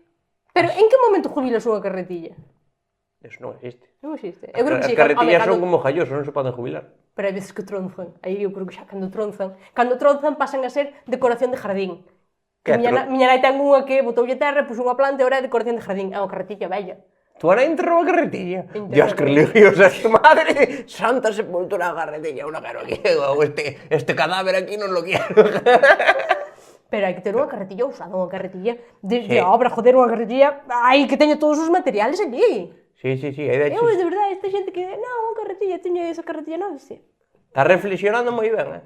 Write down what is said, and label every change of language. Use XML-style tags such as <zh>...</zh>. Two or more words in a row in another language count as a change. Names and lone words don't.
<gl>Pero en que momento jubilas unha carretilla? Eso non existe. Non existe. Eu creo que As sí. carretillas Home, son como jallosos, non se poden jubilar. Pero hai veces que tronzan. Aí eu creo que xa cando tronzan pasan a ser decoración de jardín. Que Miña nai ten unha que botoulle terra, puxo unha planta e ora é decoración de jardín. É unha carretilla bella. Tu ahora enterrou a carretilla. Enterrou Dios, a</gl> <es>que religiosa es tu madre. Santa sepultura a carretilla.</es> <gl>Una quero aquí. O este cadáver aquí non</gl> <es>lo quiero.</es> <gl>Pero hai que ter unha carretilla usada, unha carretilla de obra, joder, unha carretilla ai, que teña todos os materiales ali. Sí, sí, sí. Aí Eu, de verdade, esta xente que, non, unha carretilla, teño esa carretilla, non sei. Está reflexionando moi ben,</gl>